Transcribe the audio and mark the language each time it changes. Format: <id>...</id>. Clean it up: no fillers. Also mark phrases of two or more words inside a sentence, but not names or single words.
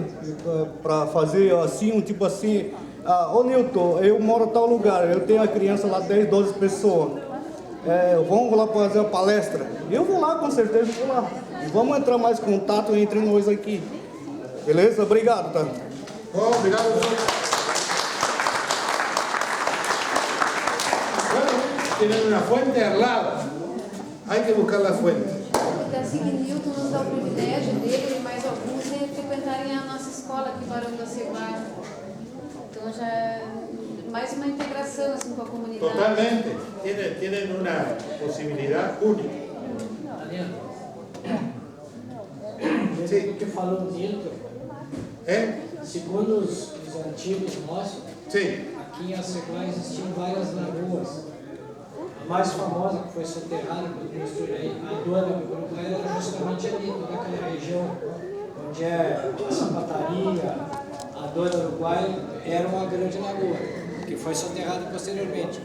<pt>Para fazer assim, um tipo assim, ô Nilton, eu moro em tal lugar, eu tenho uma criança lá, 10, 12 pessoas. Vamos lá fazer uma palestra. Eu vou lá, com certeza, vou lá. E vamos entrar mais em contato entre nós aqui. Beleza? Obrigado, tá? Oh, obrigado.</pt> <es>Tienen una fuente al lado, hay que buscar la fuente.</es> <pt>Assim que Nilton nos dá o privilégio dele e mais alguns de frequentarem a nossa escola aqui em Barão da Aceguá. Então já é mais uma integração assim, com a comunidade.</pt> <es>Totalmente, tienen una posibilidad única. Daniel, Sí.</es> <pt>o que falou o Nilton, segundo os antigos nossos,</pt> <es>Sí.</es> <pt>aqui em Aceguá existiam várias lagoas. A mais famosa, que foi soterrada pelo professor aí, a dona do Uruguai, era justamente ali, toda aquela região onde é a sapataria, a dona do Uruguai, era uma grande lagoa, que foi soterrada posteriormente.</pt>